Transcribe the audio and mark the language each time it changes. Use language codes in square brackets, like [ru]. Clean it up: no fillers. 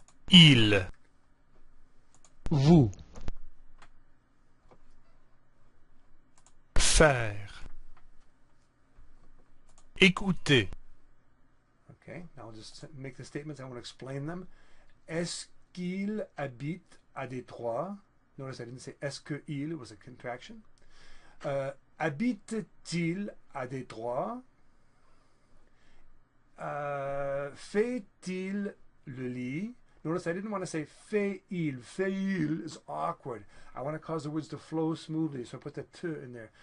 [fr] il vous faire écouter [en] Okay, now I'll just make the statements. I want to explain them. [fr] Est-ce qu'il habite à Détroit? [en] Notice I didn't say est-ce que il, it was a contraction. [fr] Habite-t-il à Détroit? Fait-il le lit? [en] Notice I didn't want to say fait-il. Fait-il is awkward. I want to cause the words to flow smoothly, so I put the te in there.